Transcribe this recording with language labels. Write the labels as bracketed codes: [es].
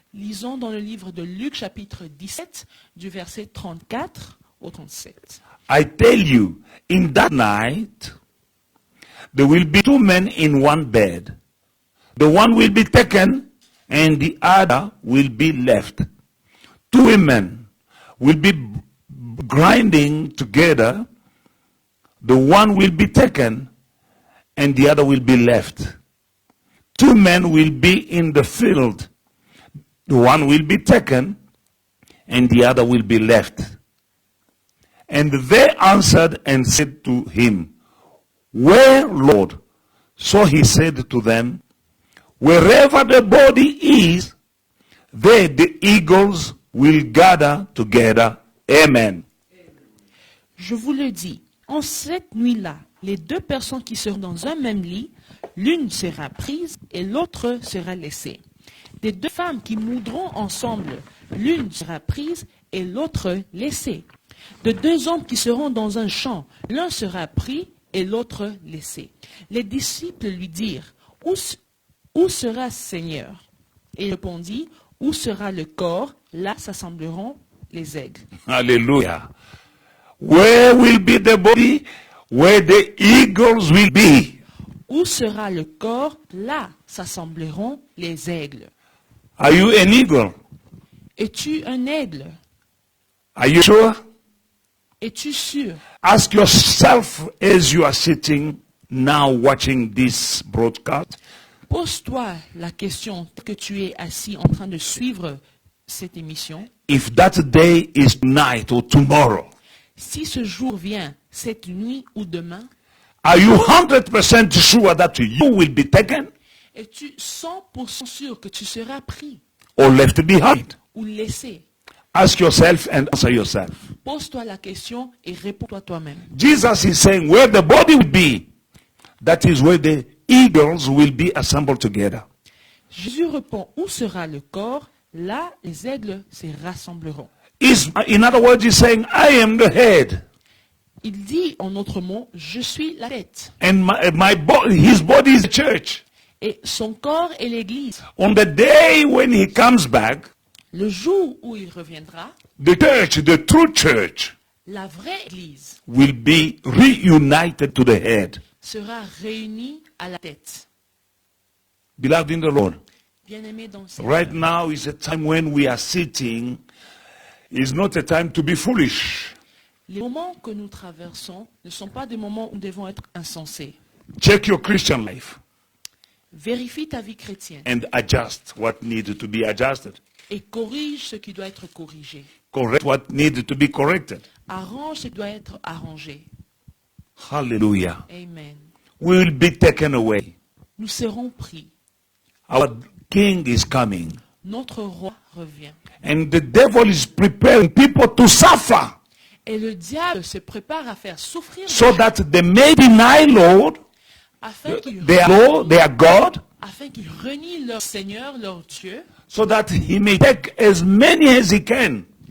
[fr] Lisons dans le livre de Luc chapitre 17 du verset 34 au 37. [en] I tell you, in that night, there will be two men in one bed. The one will be taken and the other will be left. Two women will be grinding together. The one will be taken and the other will be left. Two men will be in the field. The one will be taken and the other will be left. And they answered and said to him, Where, Lord? So he said to them, Wherever the body is, there the eagles will gather together. Amen. [fr] Je vous le dis, en cette nuit-là, les deux personnes qui seront dans un même lit, l'une sera prise et l'autre sera laissée. Des deux femmes qui moudront ensemble, l'une sera prise et l'autre laissée. De deux hommes qui seront dans un champ, l'un sera pris et l'autre laissé. Les disciples lui dirent, Où sera Seigneur? Et il répondit, Où sera le corps? Là s'assembleront les aigles. [en] Hallelujah. Where will be the body? Where the eagles will be. [fr] Où sera le corps? Là s'assembleront les aigles. [en] Are you an eagle? [fr] Es-tu un aigle? [en] Are you sure? [fr] Es-tu sûr? [en] Ask yourself as you are sitting now watching this broadcast. [fr] Pose-toi la question que tu es assis en train de suivre cette émission. [en] If that day is tonight or tomorrow, [fr] Si ce jour vient, cette nuit ou demain, [en] are you 100% sure that you will be taken [fr] es-tu 100% sûr que tu seras pris [en] or left behind? [fr] ou laissé? [en] Ask yourself and answer yourself. [fr] Pose-toi la question et réponds-toi toi-même. [en] Jesus is saying where the body will be, that is where the eagles will be assembled together. [fr] Jésus répond, où sera le corps? Là, les aigles se rassembleront. [en] In other words, he's saying, I am the head. [fr] Il dit en autres mots, je suis la tête. [en] And his body is the church. [fr] et son corps est l'Église. [en] On the day when he comes back, [fr] Le jour où il reviendra, [en] the church, the true church, [fr] la vraie Église [en] will be reunited to the head. [fr] sera réunie à la tête. [en] Beloved in the Lord, [fr] Bien-aimés dans le Seigneur, [en] right now is a time when we are sitting, is not a time to be foolish. [fr] les moments que nous traversons ne sont pas des moments où nous devons être insensés. [en] Check your Christian life [fr] Vérifie ta vie chrétienne [en] and adjust what needed to be adjusted. [fr] et corrige ce qui doit être corrigé. [en] Correct what needed to be corrected. [fr] Arrange ce qui doit être arrangé. [en] Hallelujah. Amen. We will be taken away. [fr] Nous serons pris. [en] Our King is coming. [fr] Notre roi revient. [en] And the devil is preparing people to suffer [fr] Et le diable se prépare à faire souffrir [en] so that they may deny Lord, [fr] afin qu'ils [en] their Lord, their God, [fr] renient leur Seigneur, leur Dieu, [en] so that he may take as many as he can.